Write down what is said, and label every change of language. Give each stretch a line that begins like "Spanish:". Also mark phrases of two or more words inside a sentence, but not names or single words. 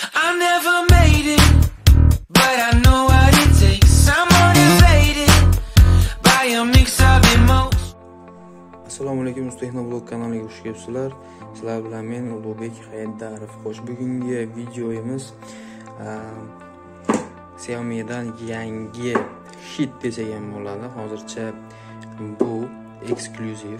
English: I never made it, but I know what it takes. I'm motivated by a mix of emotions.
Uzbek: Assalomu alaykum, Texnoblog kanaliga xush kelibsizlar. Sizlar bilan men Ulug'bek Haydarov. Xo'sh, bugungi videomiz Xiaomi dan yangi hit desak ham bo'ladi. Hozircha bu eksklyuziv.